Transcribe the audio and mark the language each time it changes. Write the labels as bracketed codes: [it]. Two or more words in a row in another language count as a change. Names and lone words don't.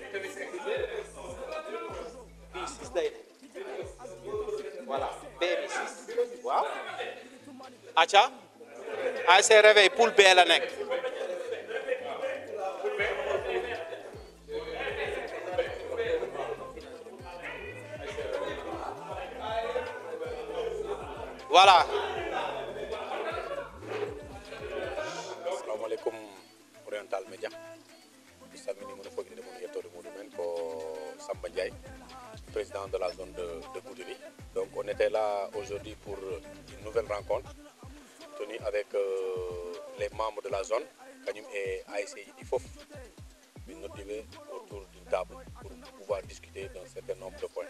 [wo] fii 6 lay dem voilà B bi 6 waaw acca ASC Réveil poule B la nekk voilà [ff] assalamualaikum Oriental Media samini mon foggi de mon yettode muɗumen ko Samba Ndiaye [fr] président de la zone de Goudiri. Donc on était là aujourd'hui pour une nouvelle rencontre tenue avec les membres de la zone Kanyum et ASC Idi Fof motivé autour d'une table pour pouvoir discuter d'un certain nombre de points.